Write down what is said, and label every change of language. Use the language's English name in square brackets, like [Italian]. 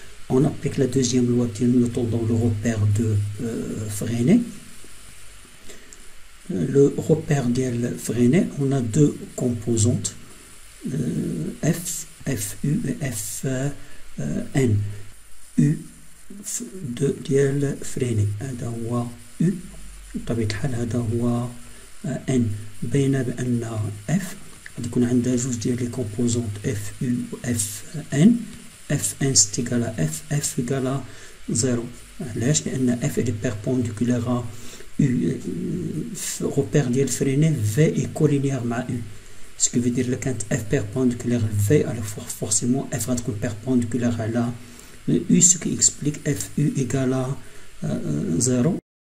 [French] On applique la deuxième loi de Newton dans le repère de Freinet. Le repère de Freinet, on a deux composantes, F, FU et FN. [Arabic] U de ديال Freinet, هذا هو U بطبيعة الحال هذا هو N. بين بأن F غادي يكون عندها جوج ديال لي كومبوزونت FU و FN. [French] F1 c'est égal à F, F égale à 0. [Arabic] علاش؟ لأن [French] F est perpendiculaire à U. Repère [Arabic] ديال [French] Freinet, V est collinéaire [Arabic] مع [French] U. Ce qui veut dire que quand F perpendiculaire à V, alors forcément F va être perpendiculaire à la U, ce qui explique FU égale à 0.